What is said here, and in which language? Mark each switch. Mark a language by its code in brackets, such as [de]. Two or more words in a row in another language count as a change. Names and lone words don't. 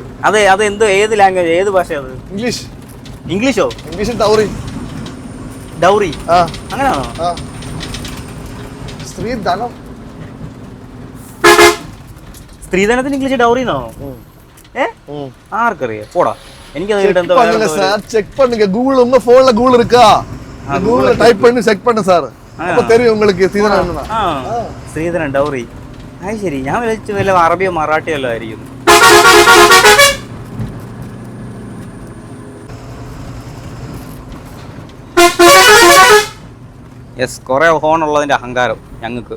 [ml] അതെ അത് എന്തോ ഏത് ലാംഗ്വേജ് ഏത് ഭാഷയാ അത്? ഇംഗ്ലീഷ്. ഇംഗ്ലീഷോ? ഇംഗ്ലീഷിൽ ഡൗറി. ഡൗറി അങ്ങനെയാണോ? സ്ത്രീധനം. സ്ത്രീധനത്തിന് ഇംഗ്ലീഷ് ഡൗറിന്നോ? ആർക്കറിയാം? പോടാ. എനിക്കത് [ta] செக் பண்ணுங்க கூகுள் உங்க போன்ல கூகுள் இருக்கா? கூகுள்ல டைப் பண்ணி செக் பண்ணு சார். அப்ப தெரியும் உங்களுக்கு சீதனம் என்னன்னா. [ml] ശ്രീധരൻ ഡൗറി. അത് ശരി. ഞാൻ വിളിച്ചു വല്ല അറബിയോ മറാഠിയോ അല്ലോ ആയിരിക്കും. യെസ്. കുറെ ഹോൺ ഉള്ളതിന്റെ അഹങ്കാരം ഞങ്ങൾക്ക്.